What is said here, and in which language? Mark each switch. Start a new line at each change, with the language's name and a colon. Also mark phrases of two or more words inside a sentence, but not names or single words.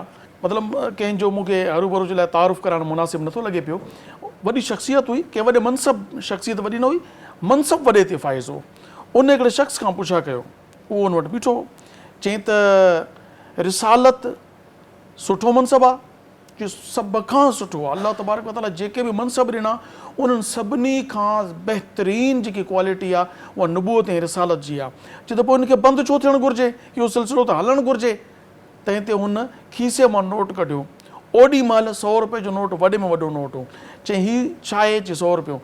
Sindhi: मतलब कंहिंजो मूंखे हरू भरू जे लाइ तारुफ़ कराइणु मुनासिब नथो लॻे पियो। वॾी शख़्सियत हुई, कंहिं वॾे मनसब, शख़्सियत वॾी न हुई, मनसब वॾे ते फ़ाइज़ हो। उन हिकिड़े शख़्स खां पुछा कयो, उहो उन वटि बीठो, चई त रिसालत सुठो मनसब आहे? जो सभ खां सुठो आहे। अल्लाह
Arabic: تبارك وتعالى
Sindhi: जेके बि मनसब ॾिना उन्हनि सभिनी खां बहितरीन जेकी क्वालिटी आहे उहा नबूअत ऐं रिसालत जी आहे। चए त पोइ उनखे बंदि छो थियणु घुरिजे, इहो सिलसिलो त हलणु घुरिजे। तंहिं ते हुन खीसे मां नोट कढियो। ओॾी महिल 100 रुपए जो नोट वॾे में वॾो नोट हो। चई हीउ छा आहे? चई 100 रुपयो।